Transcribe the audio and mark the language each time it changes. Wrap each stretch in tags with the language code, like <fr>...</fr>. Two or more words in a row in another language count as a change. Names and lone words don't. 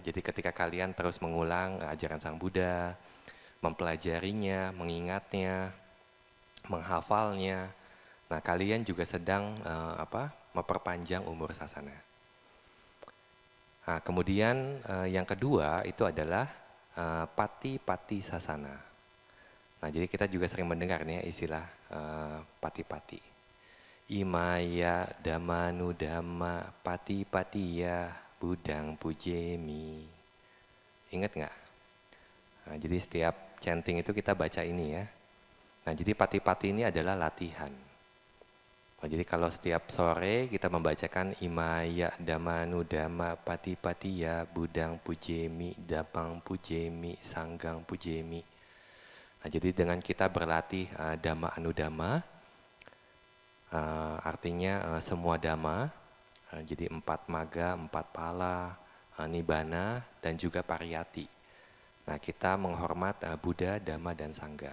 <id>Jadi ketika kalian terus mengulang ajaran Sang Buddha, mempelajarinya, mengingatnya, menghafalnya, nah kalian juga sedang memperpanjang umur sasana. Nah, kemudian yang kedua itu adalah</id> <pi>pati-pati sasana.</pi> <id>Nah, jadi kita juga sering mendengar nih ya istilah pati-pati.</id> <pi>Imaya damanu dhamma pati-patiya budang pujemi.</pi> <id>Ingat nggak? Nah, jadi setiap chanting itu kita baca ini ya. Nah, jadi pati-pati ini adalah latihan. Nah, jadi kalau setiap sore kita membacakan</id> <pi>Imaya damanu dhamma pati-patiya budang pujemi dapang pujemi sanggang pujemi.</pi> <id>Nah, jadi dengan kita berlatih</id> <pi>dhamma anudhamma,</pi> <id>artinya semua dhamma, jadi 4 maga, 4 pala, nibbana, dan juga pariyati. Nah, kita menghormat Buddha, Dhamma, dan Sangha.</id>